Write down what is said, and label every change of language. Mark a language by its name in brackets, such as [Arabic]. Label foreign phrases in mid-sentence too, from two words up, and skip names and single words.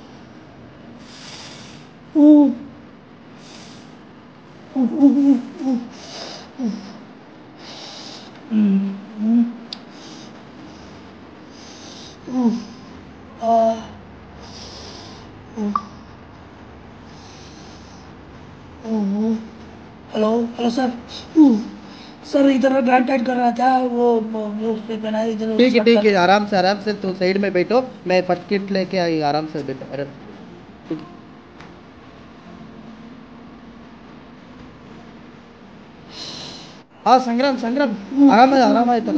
[English] ऊ, ऊ, ऊ, ऊ, ऊ, हम्म, ऊ, आह, ऊ, ऊ, Hello hello sir. [Hindi] ऊ, सर इधर गार्ड टाइट कर रहा था, वो उस पे पहना है, इधर स्टक ठीक है, कर। आराम से तो साइड में बैठो। मैं [English] first kit [Hindi] लेके आई, आराम से बैठो। अरे ठीक है। हाँ संग्राम संग्राम, [Kannada] ಆರಾಮ್ ಆಯ್ತಲ್ಲ।